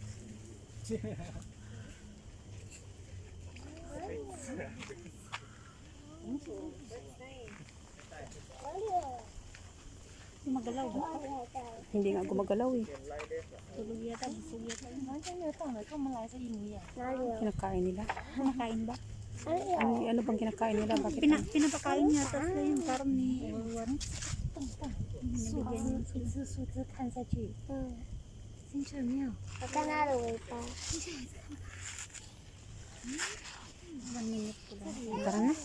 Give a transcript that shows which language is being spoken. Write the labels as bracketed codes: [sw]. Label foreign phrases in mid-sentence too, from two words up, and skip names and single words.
[tl] Magalaw ba? Hindi nga gumagalaw eh. Tulog yata, busog yata. Kinakain nila. Kumakain ba? Ano bang kinakain nila? Bakit? Pinapakain niya, tapos na yung karne. Ewan. [zh] 一次树枝看下去，进去了没有？我看它的尾巴。 [tl] 1 minute ko lang. Tara na.